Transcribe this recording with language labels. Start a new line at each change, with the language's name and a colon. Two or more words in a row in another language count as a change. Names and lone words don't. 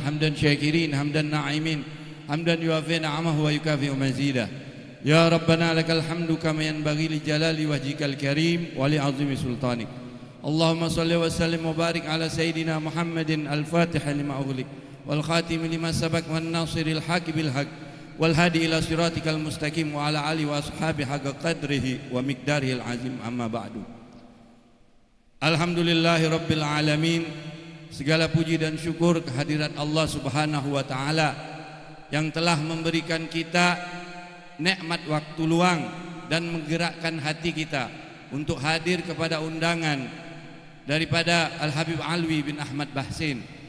Arabic: حمدا شاكرين حمدا ناعمين حمدا يوافي نعمه ويكافئ مزيده. يا ربنا لك الحمد كما ينبغي لجلال وجهك الكريم ولعظيم سلطانك. اللهم صل وسلم وبارك على سيدنا محمد الفاتح لما أغلق والخاتم لما سبق والناصر الحق بالحق والهادي إلى صراطك المستقيم وعلى آله وأصحابه حق قدره ومقداره العظيم أما بعد. الحمد لله رب العالمين.
Indonesian: Segala puji dan syukur kehadirat
Arabic: الله سبحانه وتعالى
Indonesian: yang telah memberikan kita nikmat waktu luang dan menggerakkan hati kita untuk hadir kepada undangan daripada Al-Habib Alwi bin Ahmad Bahsin.